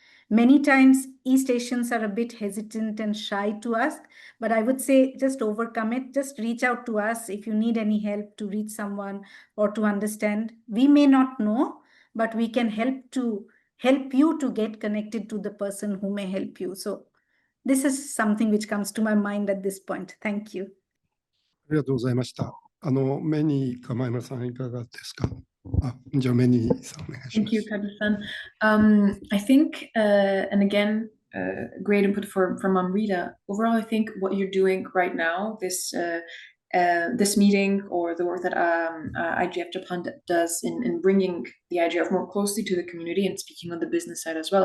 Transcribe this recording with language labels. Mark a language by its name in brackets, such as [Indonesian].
[English] Many times East Asians are a bit hesitant and shy to ask, but I would say just overcome it. Just reach out to us if you need any help to reach someone or to understand. We may not know, but we can help you to get connected to the person who may help you. So this is something which comes to my mind at this point. Thank you. [Japanese] ありがとうございました。メニーか前村さんいかがですか。じゃあメニーさんお願いします。 [English] Thank you, Kaji-san. I think, and again, great input from Amrita. Overall, I think what you're doing right now, this meeting or the work that IGF Japan does in bringing the IGF more closely to the community and speaking on the business side as well.